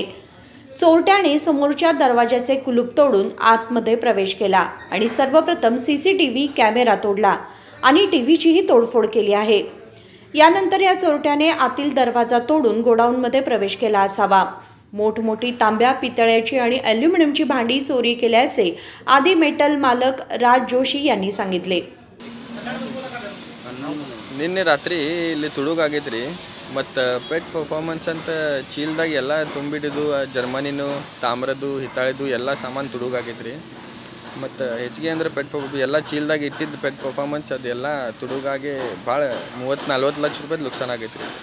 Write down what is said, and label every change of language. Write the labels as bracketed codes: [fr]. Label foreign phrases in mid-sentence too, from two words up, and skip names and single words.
[mr] चोरट्याने समोरच्या दरवाजाचे कुलूप तोडून आतमध्ये प्रवेश केला आणि सर्वप्रथम सीसीटीव्ही कॅमेरा तोडला आणि टीव्हीचीही तोडफोड केली आहे। यानंतर या चोरट्याने आतील दरवाजा तोडून गोडाऊनमध्ये प्रवेश केला असावा। मोठमोठी तांब्या पितळ्याची आणि ॲल्युमिनियमची भांडी चोरी केल्याचे आदी मेटल मालक राज जोशी यांनी सांगितले। [kn] ನಿನ್ನೆ ರಾತ್ರಿ ಇಲ್ಲಿ ತುಡುಗಾಗೈತ್ರಿ ಮತ್ತು [en] pet performance [kn] ಅಂತ ಚೀಲ್ದಾಗ ಎಲ್ಲ ತುಂಬಿಡಿದು ಜರ್ಮನಿನು ತಾಮ್ರದ್ದು ಹಿತ್ತಾಳೆದು ಎಲ್ಲ ಸಾಮಾನು ತುಡುಗಾಗೈತ್ರಿ ಮತ್ತು ಹೆಚ್ಚಿಗೆ ಅಂದ್ರೆ ಪೆಟ್ ಎಲ್ಲ ಚೀಲ್ದಾಗ ಇಟ್ಟಿದ್ದು [en] pet performance [kn] ಅದೆಲ್ಲ ತುಡುಗಾಗಿ ಭಾಳ 30-40 ಲಕ್ಷ ರೂಪಾಯಿ ನುಕ್ಸಾನ್ ಆಗೈತ್ರಿ।